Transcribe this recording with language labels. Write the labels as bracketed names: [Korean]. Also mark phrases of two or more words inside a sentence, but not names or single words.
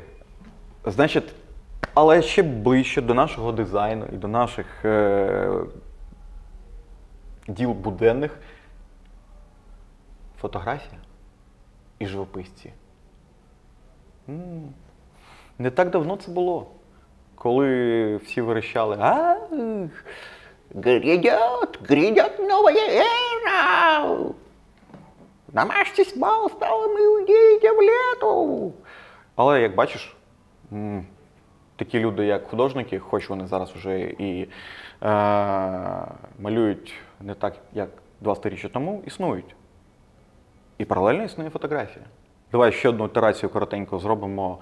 [Ukrainian] Значить, але ще ближче до нашого дизайну і до наших діл буденних фотографія і живописці. Не так давно це було, коли всі верещали: [Russian] грядет новая эра! Намажьтесь маслом і уйдіть в літу! [Ukrainian] Але, як бачиш, такі люди, як художники, хоч вони зараз вже і малюють не так, як 20 років тому, існують. І паралельно існує фотографія. Давай ще одну ітерацію коротенько зробимо.